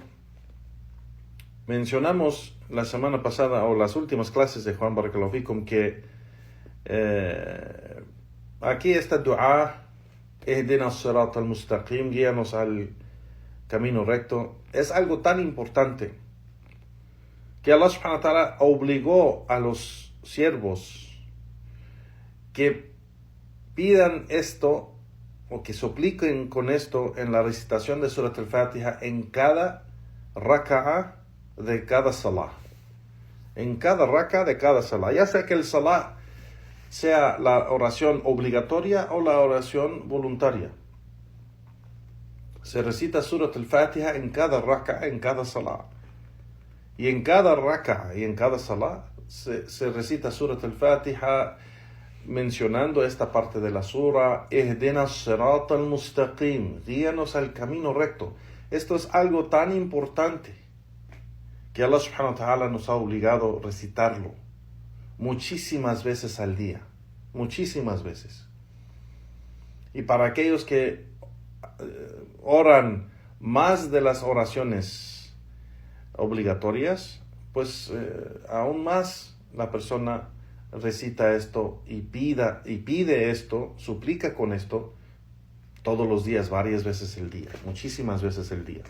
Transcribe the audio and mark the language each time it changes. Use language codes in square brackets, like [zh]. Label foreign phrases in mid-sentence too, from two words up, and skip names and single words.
[es] Mencionamos la semana pasada, o las últimas clases de Juan [ar] بارك الله فيكم, [es] que aquí esta dua, [ar] اهدنا الصراط المستقيم, [es] guíanos al camino recto, es algo tan importante que Allah [ar] سبحانه وتعالى [es] obligó a los siervos que pidan esto, o que supliquen con esto en la recitación de Surat al-Fatiha en cada raka'a de cada salah, en cada raka'a de cada salah, ya sea que el salah sea la oración obligatoria o la oración voluntaria. Se recita Surat al-Fatiha en cada raka'a, en cada salah. Y en cada raka'a y en cada salah se recita Surat al-Fatiha mencionando esta parte de la sura: [ar] اهدنا الصراط المستقيم, [es] guíanos al camino recto. Esto es algo tan importante que Allah [ar] سبحانه وتعالى [es] nos ha obligado a recitarlo muchísimas veces al día. Muchísimas veces. Y para aquellos que oran más de las oraciones obligatorias, pues aún más la persona recita esto y pide esto, suplica con esto todos los días, varias veces el día, muchísimas veces el día.